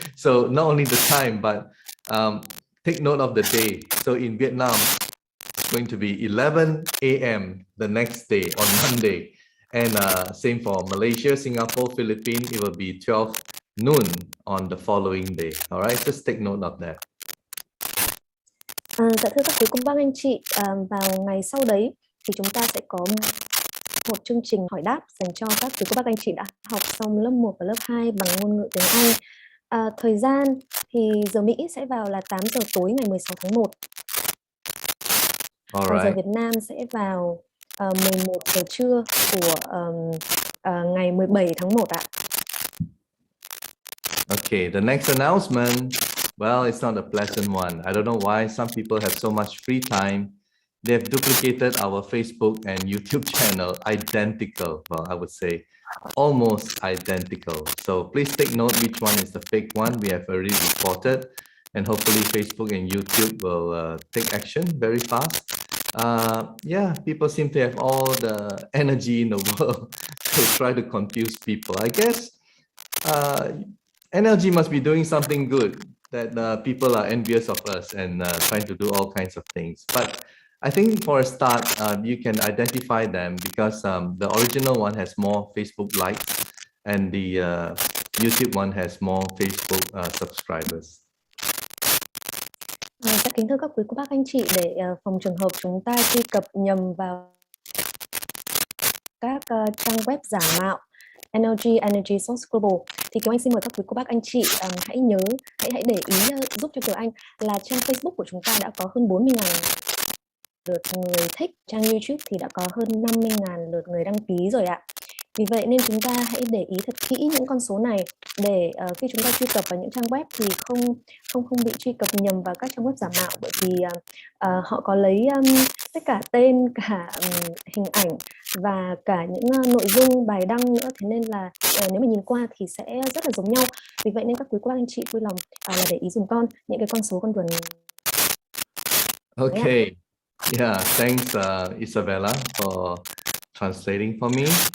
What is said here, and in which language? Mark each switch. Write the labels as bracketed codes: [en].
[en] So not only the time, but take note of the day. So in Vietnam, it's going to be 11 a.m. the next day on Monday. And same for Malaysia, Singapore, Philippines, it will be 12 noon on the following day. All right, just take note of that. [vi] Dạ thưa các quý cô bác anh chị, vào ngày sau đấy thì chúng ta sẽ có một chương trình hỏi đáp dành cho các quý cô bác anh chị đã học xong lớp 1 và lớp 2 bằng ngôn ngữ tiếng Anh. Thời gian thì giờ Mỹ sẽ vào là 8 giờ tối ngày 16 tháng 1. Còn giờ Việt Nam sẽ vào 11 giờ trưa của ngày 17 tháng 1 ạ. [en] Okay, the next announcement, well, it's not a pleasant one. I don't know why some people have so much free time. They've duplicated our Facebook and YouTube channel identical. Well, I would say almost identical. So please take note which one is the fake one. We have already reported, and hopefully Facebook and YouTube will take action very fast. Yeah, people seem to have all the energy in the world to try to confuse people. I guess NLG must be doing something good, that people are envious of us and trying to do all kinds of things. But I think for a start, you can identify them because the original one has more Facebook likes and the YouTube one has more Facebook subscribers. [vi] Dạ kính thưa các quý cô bác anh chị, để phòng trường hợp chúng ta truy cập nhầm vào các trang web giả mạo NLG, Energy Source Global, thì Kiều Anh xin mời các quý cô bác anh chị hãy nhớ, hãy để ý giúp cho Kiều Anh là trang Facebook của chúng ta đã có hơn 40.000 lượt người thích, trang YouTube thì đã có hơn 50.000 lượt người đăng ký rồi ạ. Vì vậy nên chúng ta hãy để ý thật kỹ những con số này để khi chúng ta truy cập vào những trang web thì không bị truy cập nhầm vào các trang web giả mạo, bởi vì họ có lấy tất cả tên, cả hình ảnh và cả những nội dung bài đăng nữa, thế nên là nếu mà nhìn qua thì sẽ rất là giống nhau. Vì vậy nên các quý cô bác anh chị vui lòng là để ý dùm con những cái con số con vừa nói. [en] Okay, yeah, thanks Isabella for translating for me.